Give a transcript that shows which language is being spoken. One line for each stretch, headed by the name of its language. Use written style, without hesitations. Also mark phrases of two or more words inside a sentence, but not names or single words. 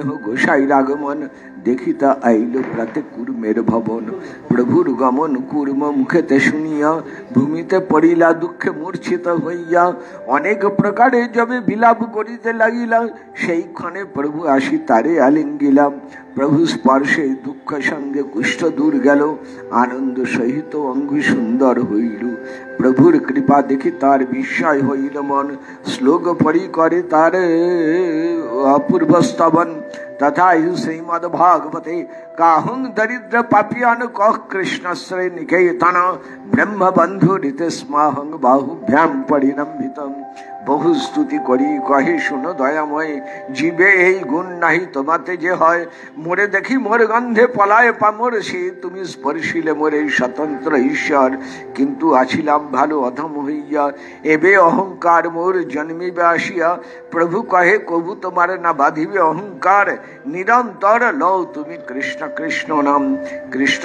Bangla: গোসাইর আগমন দেখিতা আইল প্রাতে কুর্মের ভবন প্রভুর গমন কুর্ম মুখেতে শুনিয়া ভূমিতে পড়িলা দুঃখে মূর্ছিত হইয়া অনেক প্রকারে যবে বিলাপ করিতে লাগিলা সেই ক্ষণে প্রভু আসি তারে আলিঙ্গিলাম প্রভু স্পর্শে দুঃখ সঙ্গে কুষ্ঠ দূর গেল আনন্দ সহিত অঙ্গি সুন্দর হইল প্রভুর কৃপা দেখি তার বিস্ময় হইল মন শ্লোক পরি করে তার অপূর্ব স্তবন
Sanskrit: तथा श्रीमद भागवते काहुं दरिद्र पापियान कह कृष्णश्रय निकेतन ब्रह्म बंधु ऋतस्माहं बाहुभ्याम परिरंभितम
Bangla: বহু স্তুতি করি কহে শুনো দয়াময় জীবে এই গুণ নাহি তোমাতে যে হয় মোরে দেখি মোর গন্ধে পলায় পামর সে তুমি স্পর্শিলে মোরে স্বতন্ত্র ঈশ্বর কিন্তু আছিলাম ভালো অধম হইয়া এবে অহংকার মোর জন্মিবে আসিয়া প্রভু কহে কবু তোমার না বাঁধিবে অহংকার নিরন্তর লও তুমি কৃষ্ণ কৃষ্ণ নাম কৃষ্ণ